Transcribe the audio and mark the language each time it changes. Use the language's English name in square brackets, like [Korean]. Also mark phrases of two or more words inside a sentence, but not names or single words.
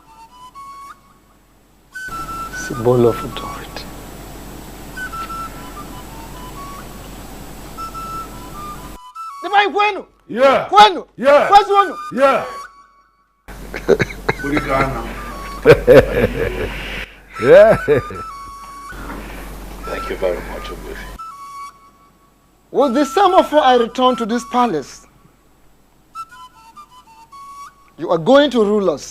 [English] Symbol of authority. [Igbo] Dima kwenu? [English] Yeah. [Igbo] Kwenu? [English] Yeah. [Igbo] Kwenu wenu? [English] Yeah. Yeah. Thank you very much, Ogbuefi. With the sum of I return to this palace, you are going to rule us.